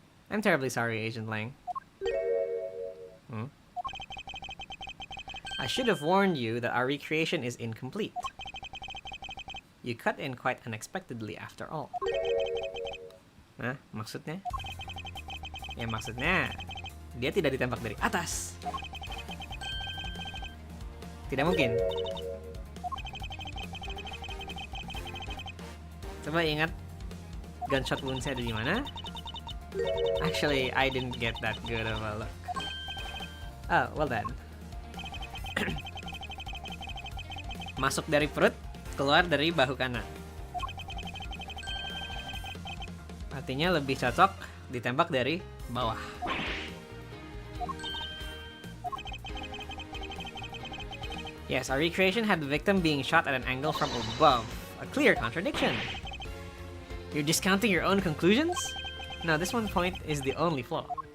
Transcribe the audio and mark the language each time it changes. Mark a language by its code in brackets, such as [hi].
[en] I'm terribly sorry, Agent Lang. I should have warned you that our recreation is incomplete. You cut in quite unexpectedly after all. [id] Nah, maksudnya? Ya maksudnya, dia tidak ditembak dari atas. Tidak mungkin. Coba ingat [en] gunshot wounds- [id] nya ada di mana? [en] Actually, I didn't get that good of a look. Oh, well then. [id] Masuk dari perut, keluar dari bahu kanan. Artinya lebih cocok ditembak dari bawah. [en] Yes, our recreation had the victim being shot at an angle from above. A clear contradiction. You're discounting your own conclusions? No, this one point is the only flaw.